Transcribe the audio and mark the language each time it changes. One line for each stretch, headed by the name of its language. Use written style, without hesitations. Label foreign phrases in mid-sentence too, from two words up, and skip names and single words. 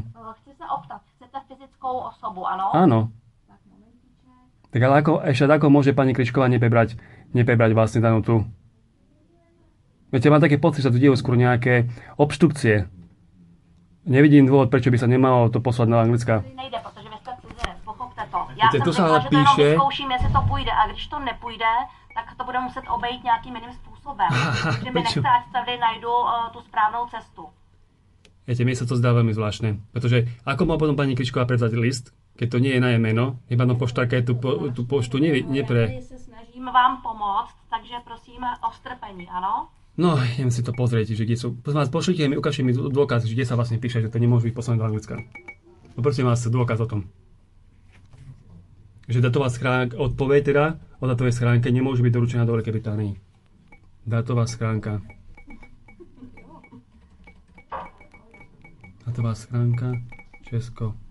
Czech: Chci se optat, chcete fyzickou osobu, ano?
Slovak: Áno. Tak ale ako môže pani Kryšková neprebrať vlastne danú tú? Viete, mám také pocit, že tu dejú skôr nejaké obštrukcie. Nevidím dôvod, prečo by sa nemalo to poslať na anglická.
Czech: Nejde, protože vy jste cizinec, pochopte to. Já jsem tu se řekla, ale že to jenom píše- vyzkouším, jestli to půjde, a když to nepůjde, tak to bude muset obejít nějakým jiným způsobem. Takže mi nechce, ať tady najdu tu správnou cestu.
Slovak: Viete, mne sa to zdá veľmi zvláštne. Pretože ako má potom pani Kryšková prevzať list, keď to nie je na jej meno, iba na poštárka je tú poštu nepre...
Czech: Já se snažím vám pomoct, takže prosím o strpení, ano?
Slovak: No, idem si to pozrieť, že kde sú... Prosím vás, pošlite mi, ukážte mi dôkaz, že kde sa vlastne píše, že to nemôže byť poslané do Anglicka. Poprosím vás, dôkaz o tom. Že datová schránka, odpoveď teda o datovej schránke nemôže byť doručená do Veľkej Británii. Datová schránka. Datová schránka, Česko.